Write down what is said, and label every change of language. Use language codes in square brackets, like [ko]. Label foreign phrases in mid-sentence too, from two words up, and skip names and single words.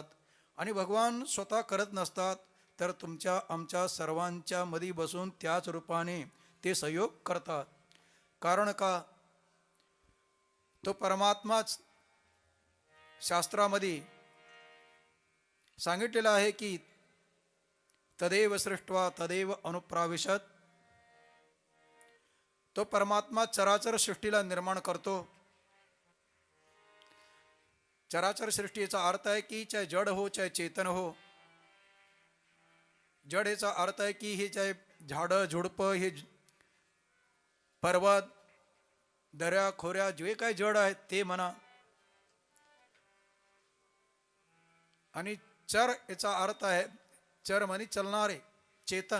[mr] आणि भगवान स्वतः करत नसतात तर तुमच्या आमच्या सर्वांच्या मध्ये बसून त्याच रूपाने ते सहयोग करतात. कारण का तो परमात्माच शास्त्रामध्ये सांगितलेलं आहे की [sa] तदेव सृष्ट्वा तदेव अनुप्राविशत. [mr] तो परमात्मा चराचर सृष्टीला निर्माण करतो. चराचर सृष्टीचा अर्थ आहे की [hi] चाहे जड हो चाहे चेतन हो. [mr] जड याचा अर्थ आहे की हे चाहे झाडं झुडपं, हे पर्वत, दऱ्या खोऱ्या, जे काही जड आहेत ते म्हणा. आणि चर याचा अर्थ आहे, चर म्हणजे चलणारे, चेतन.